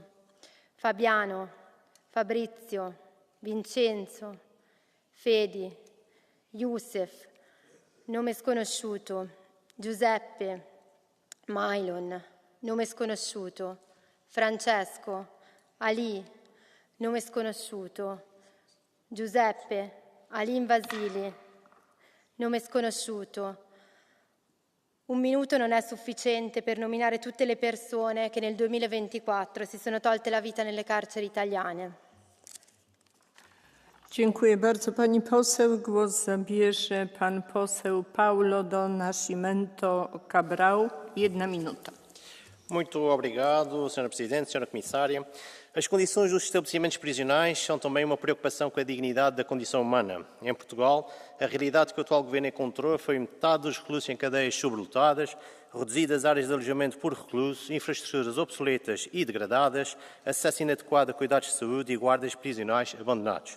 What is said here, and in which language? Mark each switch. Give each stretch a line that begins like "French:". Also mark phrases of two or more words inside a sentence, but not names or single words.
Italian: Fabiano, Fabrizio, Vincenzo, Fedi, Youssef, nome sconosciuto, Giuseppe, Mylon, nome sconosciuto, Francesco, Ali, nome sconosciuto, Giuseppe, Alim Vasili, nome sconosciuto. 1 minuto non è sufficiente per nominare tutte le persone che nel 2024 si sono tolte la vita nelle carceri italiane.
Polish: Dziękuję bardzo pani poseł. Głos zabierze pan poseł Paulo do Nascimento Cabral. 1 minuta.
Portuguese: Muito obrigado, Sra. Presidente, Sra. Comissária. As condições dos estabelecimentos prisionais são também uma preocupação com a dignidade da condição humana. Em Portugal, a realidade que o atual governo encontrou foi metade dos reclusos em cadeias sobrelotadas, reduzidas áreas de alojamento por reclusos, infraestruturas obsoletas e degradadas, acesso inadequado a cuidados de saúde e guardas prisionais abandonados.